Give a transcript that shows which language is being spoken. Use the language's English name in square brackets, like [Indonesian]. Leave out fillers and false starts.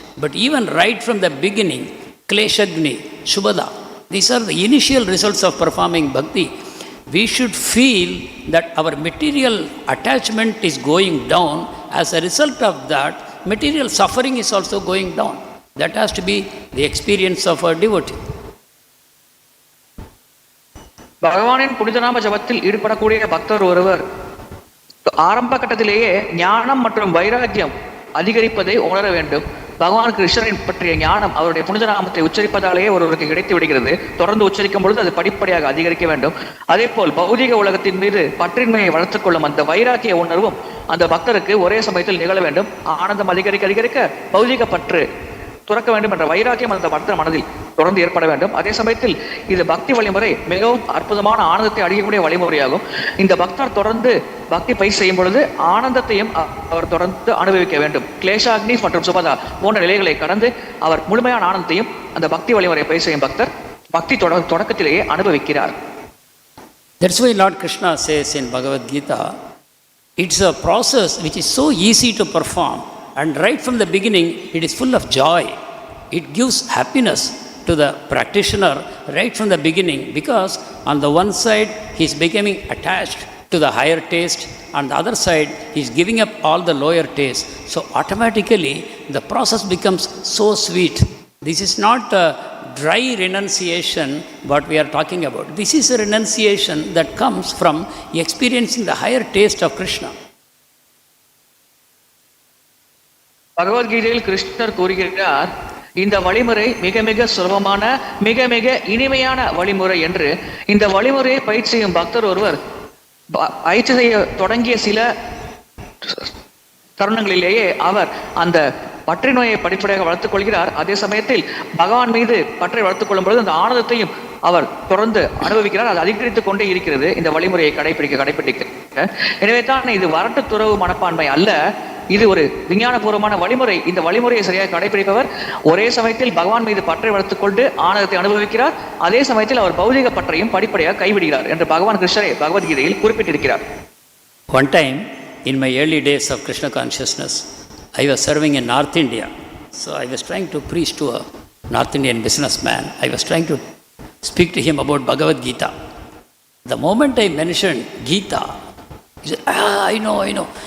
[English] But even right from the beginning, Kleshagni, Shubhada, these are the initial results of performing bhakti. We should feel that our material attachment is going down. As a result of that, material suffering is also going down. That has to be the experience of a devotee. [Tamil] பகவானின் புனிதநாம ஜபத்தில் ஈடுபடக்கூடிய பக்தர் ஒருவர் ஆரம்ப கட்டத்திலேயே ஞானம் மற்றும் வைராக்கியம் அதிகரிப்பதை உணர வேண்டும். பகவான் கிருஷ்ணரின் பற்றிய ஞானம் அவருடைய புனித நாமத்தை உச்சரிப்பதாலேயே ஒருவருக்கு கிடைத்து விடுகிறது. தொடர்ந்து உச்சரிக்கும் பொழுது அது படிப்படியாக அதிகரிக்க வேண்டும். அதே போல் பௌதிக உலகத்தின் மீது பற்றின்மையை வளர்த்துக் கொள்ளும் அந்த வைராக்கிய உணர்வும் அந்த பக்தருக்கு ஒரே சமயத்தில் நிகழ வேண்டும். ஆனந்தம் அதிகரிக்க அதிகரிக்க பௌதிக பற்று துறக்க வேண்டும் என்ற வைராக்கியம் அந்த பக்தர் மனதில் தொடர்ந்து ஏற்பட வேண்டும். அதே சமயத்தில் இது பக்தி வழிமுறை மிகவும் அற்புதமான ஆனந்தத்தை அடையக்கூடிய வழிமுறையாகும். இந்த பக்தர் தொடர்ந்து பக்தி பயிற்சி செய்யும் பொழுது ஆனந்தத்தையும் அவர் தொடர்ந்து அனுபவிக்க வேண்டும். கிளேஷாக்னி மற்றும் சுபதா போன்ற நிலைகளை கடந்து அவர் முழுமையான ஆனந்தத்தையும் அந்த பக்தி வழிமுறை பயிற்சி செய்யும் பக்தர் பக்தி தொடக்கத்திலேயே அனுபவிக்கிறார். [English] That's why Lord Krishna says in Bhagavad Gita, it's a process which is so easy to perform. And right from the beginning, it is full of joy. It gives happiness to the practitioner right from the beginning because on the one side, he is becoming attached to the higher taste, on the other side, he is giving up all the lower taste. So automatically, the process becomes so sweet. This is not a dry renunciation what we are talking about. This is a renunciation that comes from experiencing the higher taste of Krishna. [Tamil] பகவத்கீதையில் கிருஷ்ணர் கூறுகிறார், இந்த வழிமுறை மிக மிக சுலபமான மிக மிக இனிமையான வழிமுறை என்று. இந்த வழிமுறையை பயிற்சி செய்யும் பக்தர் ஒருவர் பயிற்சி செய்ய தொடங்கிய சில தருணங்களிலேயே அவர் அந்த பற்று நோயை படிப்படியாக வளர்த்துக் கொள்கிறார். அதே சமயத்தில் பகவான் மீது பற்றை வளர்த்துக் கொள்ளும் பொழுது அந்த ஆனந்தத்தையும் அவர் தொடர்ந்து அனுபவிக்கிறார். அது அதிகரித்துக் கொண்டே இருக்கிறது இந்த வழிமுறையை கடைபிடிக்க. எனவே தான் இது வரட்டு துறவு மனப்பான்மை அல்ல, இது ஒரு விஞ்ஞானபூர்வமான வழிமுறை. இந்த வழிமுறையை சரியாக கடைபிடிப்பவர் ஒரே சமயத்தில் பகவான் மீது பற்றை வளர்த்துக் கொண்டு ஆனந்தத்தை அனுபவிக்கிறார், அதே சமயத்தில் அவர் பௌதிக பற்றையும் படிப்படியாக கைவிடுகிறார் என்று பகவான் கிருஷ்ணரே பகவத்கீதையில் குறிப்பிட்டிருக்கிறார். [English] One time in my early days of Krishna consciousness, I was serving in North India. So I was trying to preach to a North Indian businessman. I was trying to speak to him about Bhagavad Gita. The moment I mentioned Gita, he said, I know.